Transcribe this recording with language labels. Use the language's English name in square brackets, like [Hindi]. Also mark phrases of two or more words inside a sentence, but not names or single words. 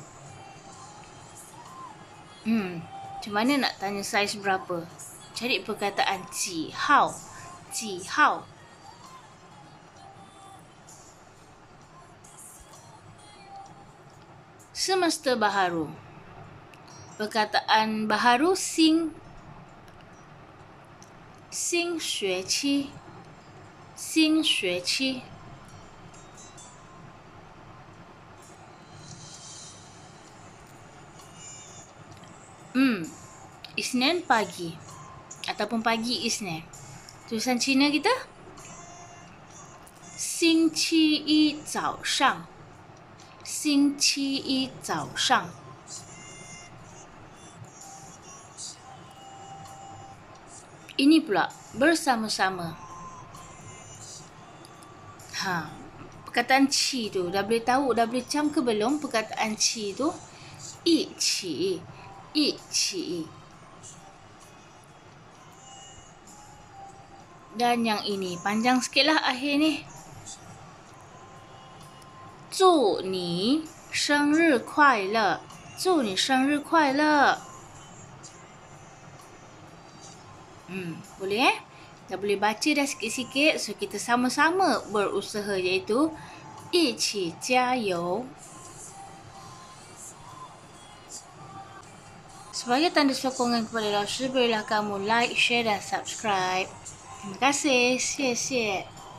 [Malay] Macam mana nak tanya saiz berapa? Cari perkataan [Chinese] 几号。几号. [Malay] Semester baharu. Perkataan baharu sing. [Chinese] 新学期. 新学期. [Malay] Isnin pagi ataupun pagi Isnin. Tulisan Cina kita [Chinese] 星期一早上星期一早上 [Malay] Ini pula bersama-sama. Perkataan qi tu dah boleh tahu, dah boleh cam ke belum perkataan qi tu? [Chinese] 一起。一起. [Malay] Dan yang ini panjang sikit lah akhir ni. [Chinese] 祝你生日快乐，祝你生日快乐。 [Malay] Boleh Dah boleh baca dah sikit-sikit. So kita sama-sama berusaha, iaitu [Chinese] 一起加油. [Malay] Sebagai tanda sokongan kepada Laoshi, berilah kamu [English] like, share [Malay] dan subscribe. Terima kasih. [Chinese] 谢谢.